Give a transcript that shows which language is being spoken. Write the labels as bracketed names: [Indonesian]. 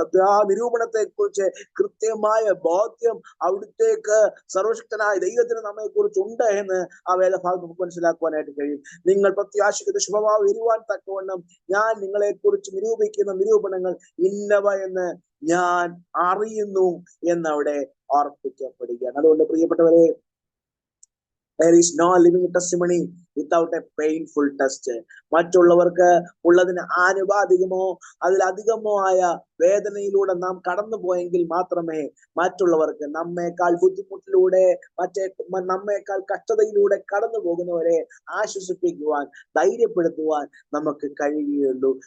[Malayalam] ആ നിരൂപണത്തെ കുറിച്ച് കൃത്യമായ ബോധ്യം അവിടുത്തേക്ക് സർവശക്തനായ ദൈവത്തിന് നമ്മെ കുറിച്ച് ഉണ്ട് എന്ന് ആ വേദഭാഗം നമുക്ക് മനസ്സിലാക്കുവാനായിട്ട് കഴിയും. നിങ്ങൾ പ്രത്യാശിക്കുന്ന ശുഭഭാവം വരുവാൻ തക്കവണ്ണം ഞാൻ നിങ്ങളെ കുറിച്ച് നിരൂപിക്കുന്ന നിരൂപണങ്ങൾ ഇന്നവ എന്ന് ഞാൻ അറിയുന്നു എന്നവിടെ ഓർപ്പിക്കപ്പെടുകയാണ്. അതുകൊണ്ട് പ്രിയപ്പെട്ടവരെ, [English] there is no living testimony without a painful test. [Malayalam] മറ്റുള്ളവർക്ക് ഉള്ളതിന് ആനുപാതികമോ അതിലധികമോ ആയ വേദനയിലൂടെ നാം കടന്നു പോയെങ്കിൽ മാത്രമേ മറ്റുള്ളവർക്ക് നമ്മേക്കാൾ ബുദ്ധിമുട്ടിലൂടെ നമ്മേക്കാൾ കഷ്ടതയിലൂടെ കടന്നു പോകുന്നവരെ ആശ്വസിപ്പിക്കുവാൻ, ധൈര്യപ്പെടുത്തുവാൻ നമുക്ക് കഴിയുകയുള്ളൂ.